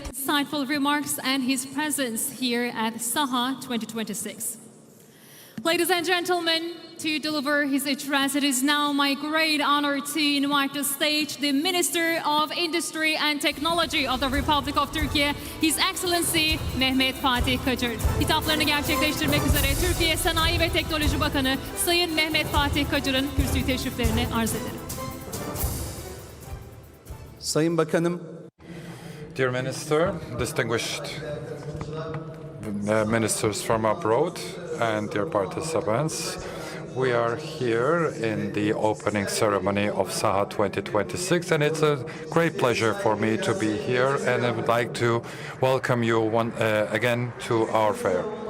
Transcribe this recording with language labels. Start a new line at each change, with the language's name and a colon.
English: Insightful remarks and his presence here at SAHA 2026. Ladies and gentlemen, to deliver his address, it is now my great honor to invite to the stage the Minister of Industry and Technology of the Republic of Turkey, His Excellency Mehmet Fatih Kacır.
Turkish: Hitaplarını gerçekleştirmek üzere Türkiye Sanayi ve Teknoloji Bakanı Sayın Mehmet Fatih Kacır'ın kürsü teşriflerini arz ederim. Sayın Bakanım,
English: Dear Minister, distinguished ministers from abroad, and dear participants, we are here in the opening ceremony of SAHA 2026, and it's a great pleasure for me to be here, and I would like to welcome you again to our fair.